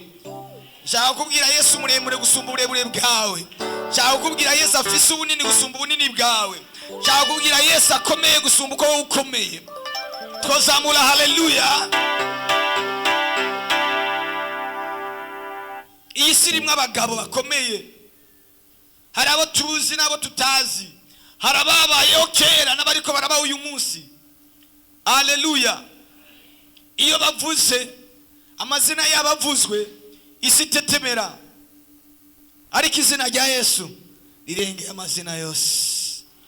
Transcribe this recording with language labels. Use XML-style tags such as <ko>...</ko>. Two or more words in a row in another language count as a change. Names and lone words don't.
<rn>Shaka kukubwira Yesu muremure gusumba uburebure bwawe. Shaka kukubwira Yesu afise ubunini gusumba ubunini bwawe. Shaka kukubwira Yesu akomeye gusumba uko wowe ukomeye. Twazamura haleluya. Iyi si irimwo abagabo bakomeye. Hari abo tuzi n'abo tutazi. Hari ababayeho kera n'abariko barabaho uyu munsi. Haleluya. Iyo bavuze amazina y'abavuzwe isi tetemera, ariko izina rya Yesu rirengeye amazina yose.</rn>